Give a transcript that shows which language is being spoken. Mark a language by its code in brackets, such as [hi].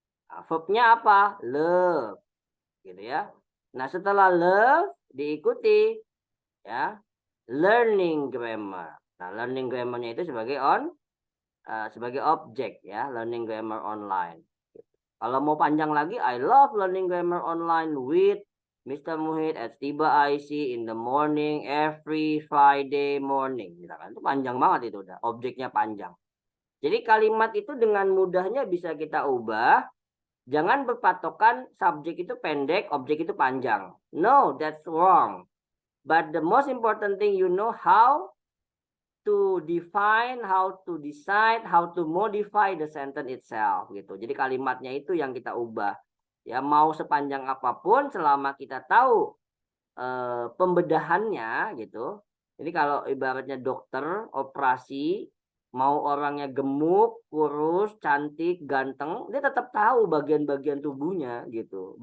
[id] Nah, verbnya apa? Love gitu ya. Nah, setelah love diikuti ya learning grammar. Nah, learning grammarnya itu sebagai sebagai objek ya, [en] learning grammar online. [id] Kalau mau panjang lagi, [en] I love learning grammar online with Mr. Muhid at Stiba IC in the morning every Friday morning. [id] Misalkan itu panjang banget, itu udah objeknya panjang. Jadi kalimat itu dengan mudahnya bisa kita ubah. Jangan berpatokan subjek itu pendek, objek itu panjang. [en] No, that's wrong. But the most important thing, you know how to define, how to decide, how to modify the sentence itself gitu. [id] Jadi kalimatnya itu yang kita ubah. Ya, mau sepanjang apapun selama kita tahu pembedahannya gitu. Jadi kalau ibaratnya dokter operasi, mau orangnya gemuk, kurus, cantik, ganteng, dia tetap tahu bagian-bagian tubuhnya gitu.